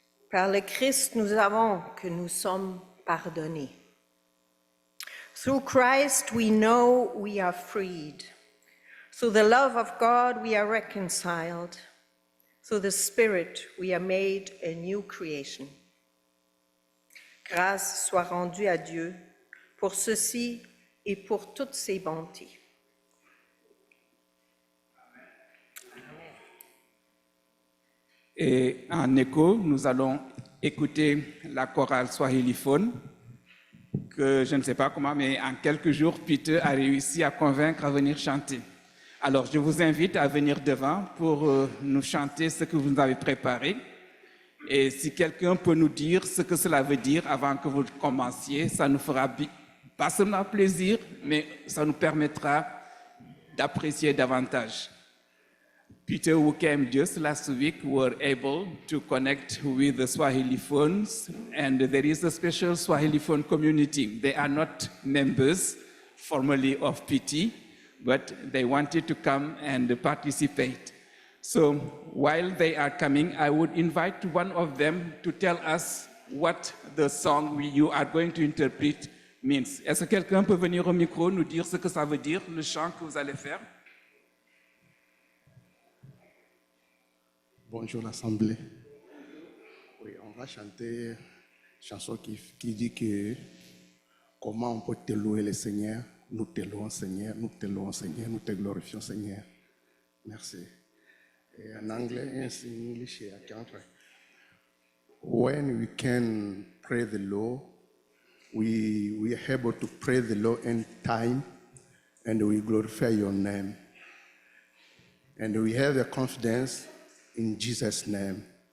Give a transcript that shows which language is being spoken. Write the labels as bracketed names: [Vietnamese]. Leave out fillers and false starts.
[French] Par le Christ, nous avons que nous sommes pardonnés. [English] Through Christ, we know we are freed. Through the love of God, we are reconciled. Through the Spirit, we are made a new creation. [French] Grâce soit rendue à Dieu pour ceci et pour toutes ses bontés. Et en écho, nous allons écouter la chorale Swahiliphone, que je ne sais pas comment, mais en quelques jours, Peter a réussi à convaincre à venir chanter. Alors, je vous invite à venir devant pour nous chanter ce que vous nous avez préparé. Et si quelqu'un peut nous dire ce que cela veut dire avant que vous commenciez, ça nous fera pas seulement plaisir, mais ça nous permettra d'apprécier davantage. [English] Peter, who came just last week, were able to connect with the Swahili phones, and there is a special Swahili phone community. They are not members formally of PT, but they wanted to come and participate. So while they are coming, I would invite one of them to tell us what the song you are going to interpret means. [French] Est-ce que quelqu'un peut venir au micro nous dire ce que ça veut dire, le chant que vous allez faire? Bonjour l'Assemblée. Oui, on va chanter une chanson qui dit que comment on peut te louer le Seigneur. Nous te louons Seigneur, nous te louons Seigneur, nous te glorifions Seigneur. Merci. Et en anglais, [English] in English, I can't try. When we can pray the Lord, we are able to pray the Lord in time, and we glorify your name. And we have a confidence in Jesus' name.